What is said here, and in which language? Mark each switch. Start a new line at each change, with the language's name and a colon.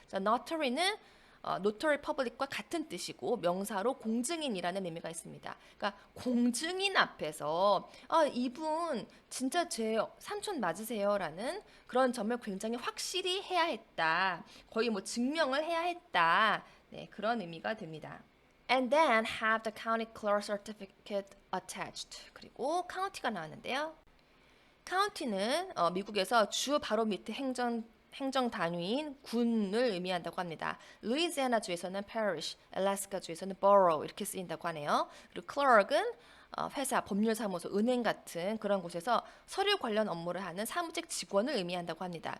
Korean: 자, notary는 notary public과 같은 뜻이고 명사로 공증인이라는 의미가 있습니다. 그러니까 공증인 앞에서 이분 진짜 제 삼촌 맞으세요라는 그런 점을 굉장히 확실히 해야 했다. 거의 뭐 증명을 해야 했다. 네, 그런 의미가 됩니다.
English: And then have the county clerk certificate attached.
Korean: 그리고 county가 나왔는데요. county는 미국에서 주 바로 밑에 행정 단위인 군을 의미한다고 합니다. 루이지애나 주에서는 parish, 알래스카 주에서는 borough 이렇게 쓰인다고 하네요. 그리고 clerk은 회사, 법률사무소, 은행 같은 그런 곳에서 서류 관련 업무를 하는 사무직 직원을 의미한다고 합니다.